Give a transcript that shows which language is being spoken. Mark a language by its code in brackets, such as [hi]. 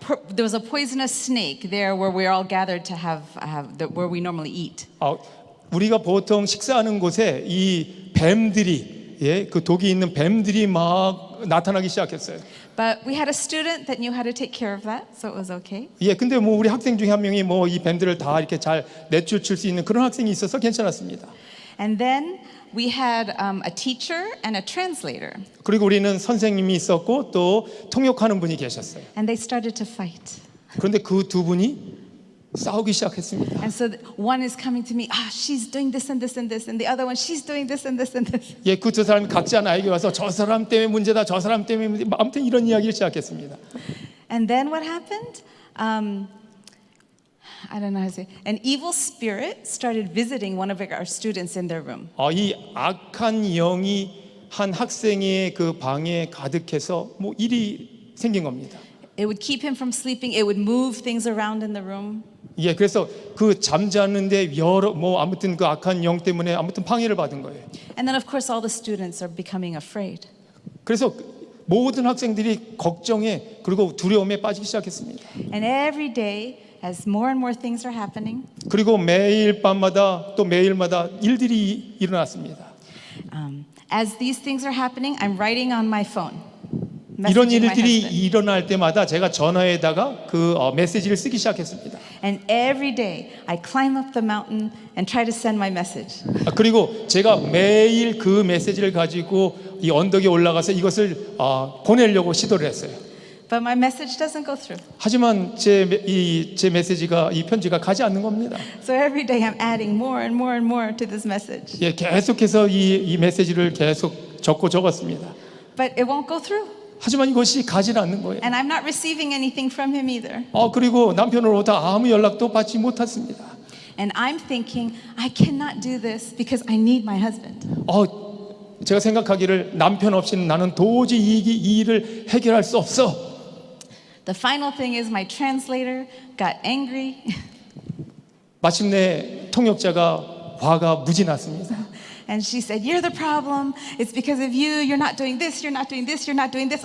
[en] There was a poisonous snake there where we're all gathered to where we normally eat. [ko] 우리가 보통 식사하는 곳에 이 뱀들이 그 독이 있는 뱀들이 막 나타나기 시작했어요. [en] But we had a student that knew how to take care of that, so it was okay. [ko] 예, 근데 우리 학생 중에 한 명이 이 뱀들을 다 이렇게 잘 내쫓을 수 있는 그런 학생이 있어서 괜찮았습니다. [en] And then we had a teacher and a translator. [ko] 그리고 우리는 선생님이 있었고 또 통역하는 분이 계셨어요. [en] And they started to fight. [ko] 그런데 그 두 분이 싸우기 시작했습니다. [en] And so one is coming to me, she's doing this and this and this, and the other one, she's doing this and this and this. [ko] 예, 그 두 사람이 각자 나에게 와서 저 사람 때문에 문제다, 저 사람 때문에 문제다. 아무튼 이런 이야기를 시작했습니다. [en] And then what happened? I don't know how to say. An evil spirit started visiting one of our students in their room. [ko] 이 악한 영이 한 학생의 그 방에 가득해서 일이 생긴 겁니다. [en] It would keep him from sleeping. It would move things around in the room. [ko] 예, 그래서 그 잠자는데 아무튼 그 악한 영 때문에 아무튼 방해를 받은 거예요. [en] And then of course all the students are becoming afraid. [ko] 그래서 모든 학생들이 걱정에 그리고 두려움에 빠지기 시작했습니다. [en] And every day as more and more things are happening, [ko] 그리고 매일 밤마다 또 매일마다 일들이 일어났습니다. [en] as these things are happening, I'm writing on my phone. [ko] 이런 [en] messaging my [ko] 일들이 [en] husband. [ko] 일어날 때마다 제가 전화에다가 그 메시지를 쓰기 시작했습니다. [en] And every day I climb up the mountain and try to send my message. [ko] 그리고 제가 매일 그 메시지를 가지고 이 언덕에 올라가서 이것을 보내려고 시도를 했어요. [en] But my message doesn't go through. [ko] 하지만 제 메시지가 이 편지가 가지 않는 겁니다. [en] So every day I'm adding more and more and more to this message. [ko] 예, 계속해서 이 메시지를 계속 적었습니다. [en] But it won't go through. [ko] 하지만 이것이 가지 않는 거예요. [en] And I'm not receiving anything from him either. [ko] 그리고 남편으로부터 아무 연락도 받지 못했습니다. [en] And I'm thinking, I cannot do this because I need my husband. [ko] 제가 생각하기를 남편 없이는 나는 도저히 이 일을 해결할 수 없어. [en] The final thing is my translator got angry. [ko] 마침내 통역자가 화가 무지 났습니다. [en] And she said, you're the problem. It's because of you. You're not doing this. You're not doing this. You're not doing this.